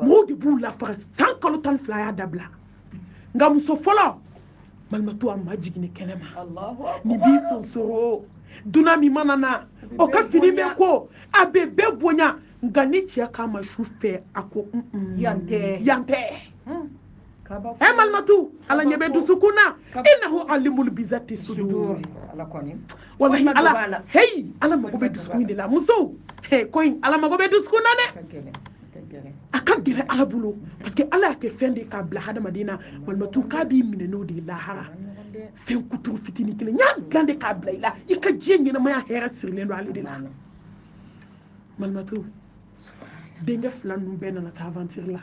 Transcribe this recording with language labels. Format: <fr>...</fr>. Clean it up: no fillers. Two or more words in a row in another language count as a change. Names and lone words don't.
<bm>mɔgɔw de b'u lafara san kalo 12 y'a dabila nka muso fɔlɔ malimatu a ma jiginni kɛnɛma ni b'i sonsoro duna min mana na o ka fini bɛ ko a bɛ bɛɛ bonya nka ni cɛ k'a ma su fɛ a ko yan tɛ malimatu ala ɲɛ bɛ dusukun na</bm> <ar>إنه عليم بذات الصدور</ar> <bm>wallahi ala ala mago bɛ dusukun de la muso ko in ala mago bɛ dusukun na dɛ a ka gɛrɛ ala bolo</bm> <fr>parce que</fr> <bm>ala y'a kɛ fɛn de k'a bila hadamaden na malimatu k'a b'i minɛ n'o de ye lahara fɛn kuturu fitinin kelen n y'a dilan de k'a bila i la i ka diɲɛ ɲɛnamaya hɛrɛ sirilen don ale de la malimatu denkɛ 2 ninnu bɛɛ nana taa aventure la</bm>